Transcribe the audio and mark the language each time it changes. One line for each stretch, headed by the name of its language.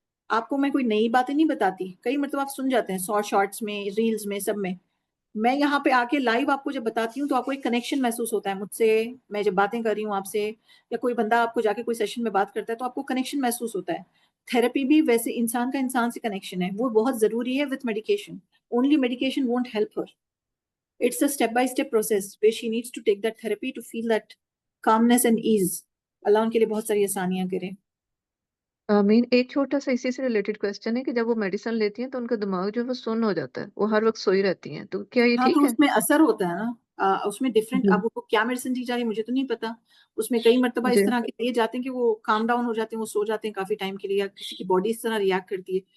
Urdu: آپ کو میں کوئی نئی باتیں نہیں بتاتی. کئی مرتبہ آپ سن جاتے ہیں شارٹس میں، ریلز میں، سب میں. میں یہاں پہ آ کے لائیو آپ کو جب بتاتی ہوں تو آپ کو ایک کنیکشن محسوس ہوتا ہے مجھ سے. میں جب باتیں کر رہی ہوں آپ سے، یا کوئی بندہ آپ کو جا کے کوئی سیشن میں بات کرتا ہے تو آپ کو کنیکشن محسوس ہوتا ہے. تھراپی بھی ویسے انسان کا انسان سے کنیکشن ہے، وہ بہت ضروری ہے
English: With medication. Only medication won't help her. It's a step by step process where she needs to take that therapy to feel that calmness and ease.
Urdu: اللہ ان کے لیے بہت ساری آسانیاں کرے. آمین. ایک چھوٹا سا اسی سے ریلیٹڈ کوشچن ہے کہ جب وہ میڈیسن لیتی ہیں تو ان کا دماغ جو ہے وہ سن ہو جاتا ہے. وہ ہر وقت سوئی رہتی ہیں. تو کیا یہ ہاں تو ٹھیک ہے؟ اس میں اثر ہوتا ہے نا. اس میں ڈفرینٹ اب وہ کیا میڈیسن دی جا رہی ہے مجھے تو نہیں پتا. اس میں کئی مرتبہ اس طرح کے دیے جاتے ہیں کہ وہ کام ڈاؤن ہو جاتے ہیں, وہ سو جاتے ہیں کافی ٹائم کے لیے, یا کسی کی باڈی اس طرح ریئیکٹ کرتی ہے.